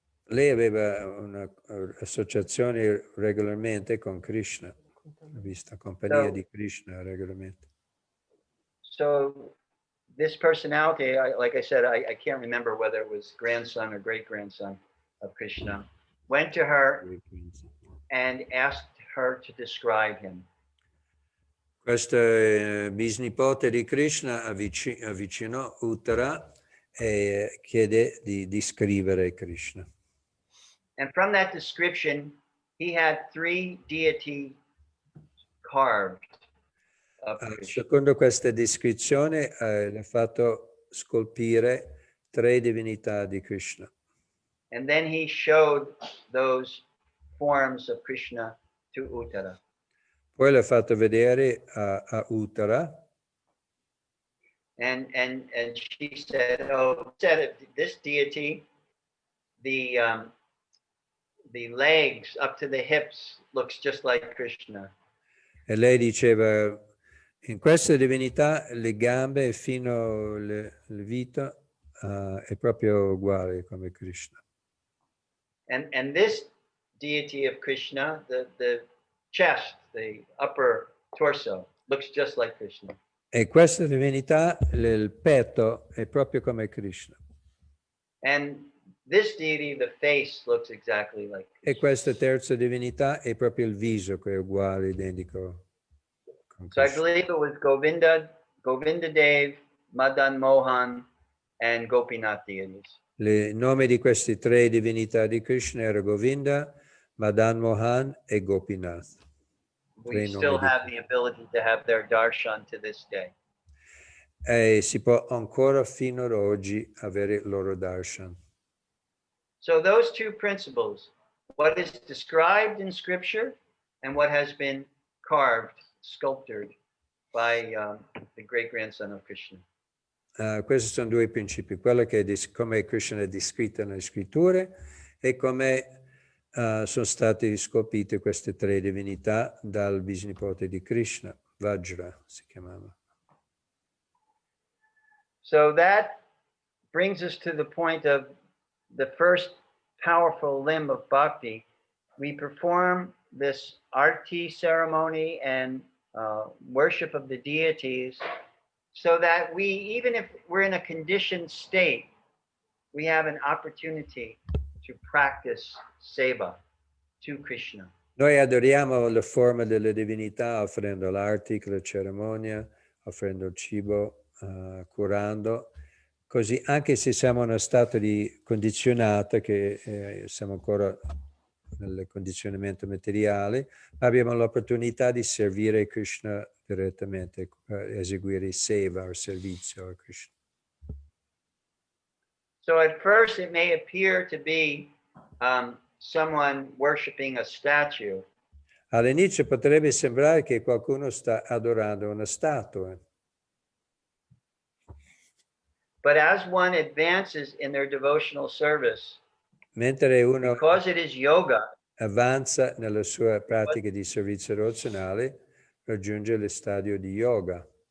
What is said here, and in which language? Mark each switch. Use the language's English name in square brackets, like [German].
[Italian] Lei aveva un'associazione regolarmente con Krishna, vista compagnia di Krishna regolarmente. [English] So this personality, like I said, I can't remember whether it was grandson or great-grandson of Krishna, went to her and asked her to describe him. [Italian] Questo bisnipote di Krishna avvicinò Uttara e chiede di descrivere Krishna. [English] And from that description, he had 3 deities carved. [Italian] Secondo questa descrizione ha fatto scolpire 3 divinità di Krishna. [English] And then he showed those forms of Krishna to Uttara. [Italian] Poi l'ha fatto vedere a Uttara. [English] And she said, this deity, the legs up to the hips looks just like Krishna. [Italian] E lei diceva, in questa divinità le gambe fino alle vita è proprio uguale come Krishna. [English] And this deity of Krishna, the chest, the upper torso, looks just like Krishna. [Italian] E questa divinità, il petto è proprio come Krishna. [English] And this deity, the face, looks exactly like Krishna. [Italian] E questa terza divinità è proprio il viso che è uguale, identico con [English] So I [Italian] Krishna. [English] believe it was Govinda Dev, Madan Mohan, and Gopinath deities. [Italian] I nomi di queste 3 divinità di Krishna erano Govinda, Madan Mohan e Gopinath. [English] We still have the ability to have their darshan to this day. [Italian] e si può ancora fino ad oggi avere il loro darshan. [English] So those two principles, what is described in scripture and what has been carved, sculptured by the great grandson of Krishna. [Italian] Questi sono due principi, quello che è come Krishna è descritto nelle scritture e come sono state scolpite queste tre divinità dal bisnipote di Krishna, Vajra si chiamava. [English] So that brings us to the point of the first powerful limb of bhakti. We perform this arti ceremony and worship of the deities so that we, even if we're in a conditioned state, we have an opportunity to practice seva to Krishna. [Italian] Noi adoriamo la forma delle divinità offrendo l'arti, la cerimonia, offrendo il cibo, curando, così anche se siamo in uno stato di condizionata, che siamo ancora nel condizionamento materiale, abbiamo l'opportunità di servire Krishna direttamente, eseguire seva o servizio a Krishna. [English] So at first it may appear to be someone worshiping a statue. [Italian] All'inizio potrebbe sembrare che qualcuno sta adorando una statua. [English] But as one advances in their devotional service, [Italian] Mentre uno [English] because it is yoga, [Italian] avanza nella sua pratica di servizio devozionale, raggiunge lo stadio di yoga.